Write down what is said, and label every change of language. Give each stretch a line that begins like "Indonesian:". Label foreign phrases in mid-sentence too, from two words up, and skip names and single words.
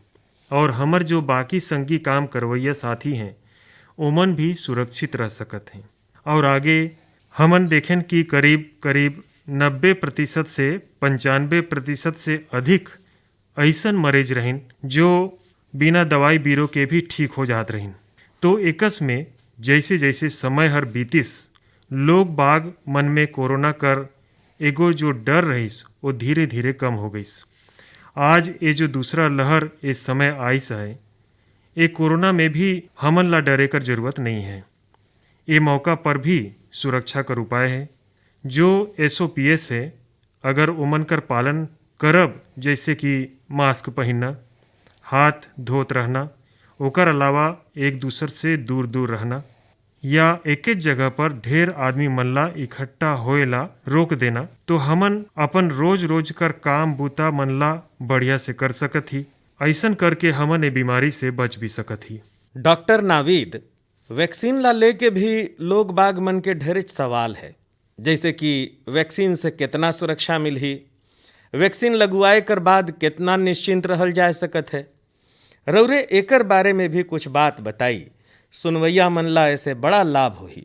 Chhattisgarhi: और हमर जो बाकी संगी काम करवैया साथी हैं ओमन भी सुरक्षित रह सकत हैं। और आगे हमन देखें कि करीब करीब 90% से 95% से अधिक ऐसन मरीज रहिन जो बिना दवाई बीरो के भी ठीक हो जात रहिन। तो एकस में जैसे जैसे समय हर बीतिस लोग बाग मन में कोरोना कर एगो जो डर रहिस वो धीरे धीरे कम हो गईस। आज ये जो दूसरा लहर इस समय आइस है, ये कोरोना में भी हमन ला डरे कर जरूरत नहीं है। ये मौका पर भी सुरक्षा कर उपाय है। जो SOPs है अगर उमन कर पालन करब, जैसे कि मास्क पहनना, हाथ धोत रहना, ओकर अलावा एक दूसर से दूर दूर रहना, या एक जगह पर ढेर आदमी मन ला इकट्ठा होएला रोक देना, तो हमन अपन रोज रोज कर काम बूता मन ला बढ़िया से कर सकत ही। ऐसन करके हमन ये बीमारी से बच भी सकत ही। डॉक्टर नावीद, वैक्सीन ला लेके भी लोग बाग मन के ढेर सवाल है, जैसे कि वैक्सीन से कितना सुरक्षा मिलही, वैक्सीन लगवाए कर बाद कितना निश्चिंत रहल जा सकत है। रउरे एकर बारे में भी कुछ बात बताई, सुनवैया मन ला ऐसे बड़ा लाभ होही।